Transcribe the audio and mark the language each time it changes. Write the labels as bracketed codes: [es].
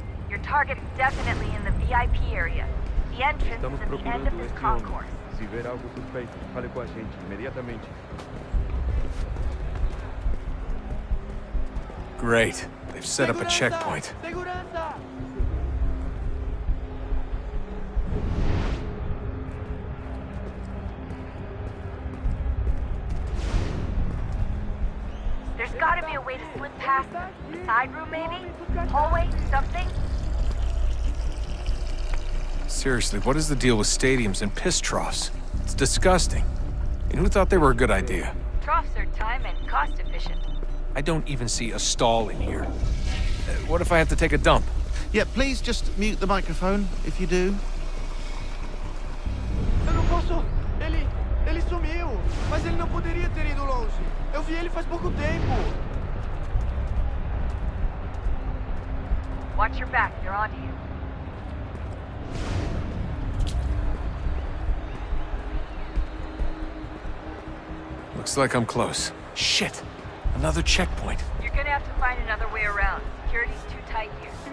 [en] Your target's definitely in the VIP area. The entrance is at the end of this concourse. [pt] Se ver algo suspeito, fale com a gente imediatamente. [en] Great. They've set up a checkpoint. There's gotta be a way to slip past them. Side room, maybe? Hallway? Something? Seriously, what is the deal with stadiums and piss troughs? It's disgusting. And who thought they were a good idea? Troughs are time and cost efficient. I don't even see a stall in here. What if I have to take a dump? Yeah, please just mute the microphone if you do. [pt] Eu não posso... Ele sumiu. Mas ele não poderia ter ido longe. Eu vi ele faz pouco tempo. [en] Watch your back, they're onto you. Looks like I'm close. Shit! Another checkpoint. You're gonna have to find another way around. Security's too tight here.